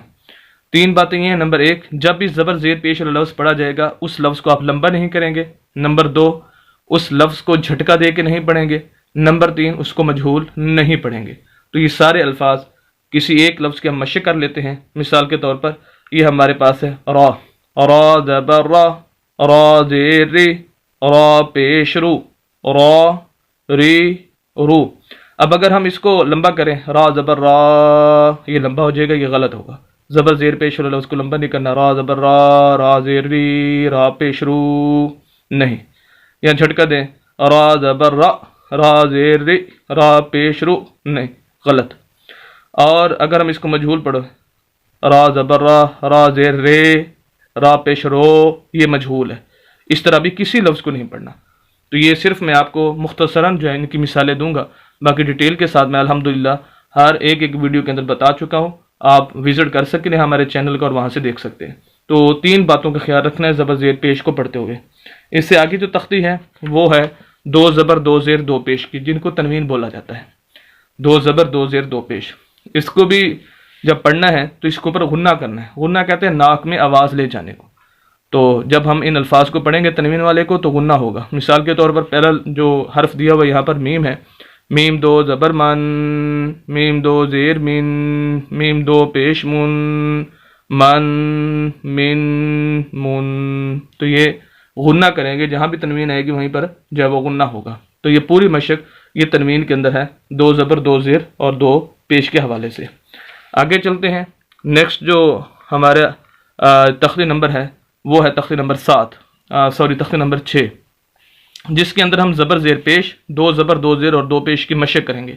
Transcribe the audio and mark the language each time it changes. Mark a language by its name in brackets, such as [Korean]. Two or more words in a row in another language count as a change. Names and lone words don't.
[Urdu] 3 باتیں یہ ہیں، نمبر 1، جب بھی زبر زیر پیش والا لفظ پڑھا جائے گا اس لفظ کو آپ لمبا نہیں کریں گے۔ نمبر 2، اس لفظ کو جھٹکا دے کے نہیں پڑھیں گے۔ نمبر 3، اس کو مجہول نہیں پڑھیں گے۔ تو یہ سارے الفاظ کسی ایک لفظ کے ہم مشق کر لیتے ہیں۔ مثال کے طور پر یہ ہمارے پاس ہے را، را زبر را، را زیر ری، را پیش رو، را ری رو۔ اب اگر ہم اس کو لمبا کریں، را زبر را، یہ لمبا ہو جائے گا، یہ غلط ہوگا۔ زبر زیر پیش رو اس کو لمبا نہیں کرنا، را زبر را، را زیر ری، را پیش رو نہیں۔ یا جھٹکا دیں، را زبر را، را زیر ری، را پیش رو نہیں، غلط۔ اور اگر ہم اس کو مجہول پڑھو، را زبر را، را زیر رے، را پیش رو، یہ مجہول ہے۔ اس طرح بھی کسی لفظ کو نہیں پڑھنا۔ تو یہ صرف میں آپ کو مختصراً جو ہے ان کی مثالیں دوں گا، باقی ڈیٹیل کے ساتھ میں الحمدللہ ہر ایک ویڈیو کے اندر بتا چکا ہوں۔ آپ وزٹ کر سکتے ہیں ہمارے چینل کا اور وہاں سے دیکھ سکتے ہیں۔ تو 3 باتوں کا خیال رکھنا ہے زبر زیر پیش کو پڑھتے ہوئے۔ اس سے آگے جو تختی ہے وہ ہے 2 زبر 2 زیر 2 پیش کی، جن کو تنوین بولا جاتا ہے۔ دو زبر دو زیر دو پیش. اس کو بھی جب پڑھنا ہے تو اس کے اوپر غنہ کرنا ہے. غنہ کہتے ہیں ناک میں آواز لے جانے کو. تو جب ہم ان الفاظ کو پڑھیں گے تنوین والے کو تو غنہ ہوگا. مثال کے طور پر پہلا جو حرف دیا ہوا یہاں پر میم ہے. میم دو زبر من، میم دو زیر من، میم دو پیش من، من من من. تو یہ غنہ کریں گے، جہاں بھی تنوین آئے گی وہیں پر جو ہے وہ غنہ ہوگا. تو یہ پوری مشق یہ تنوین کے اندر ہے، دو زبر دو زیر اور دو پیش کے حوالے سے. آگے چلتے ہیں. نیکسٹ جو ہمارا تختی نمبر ہے وہ ہے تختی نمبر 7، تختی نمبر 6، جس کے اندر ہم زبر زیر پیش، دو زبر دو زیر اور دو پیش کی مشق کریں گے.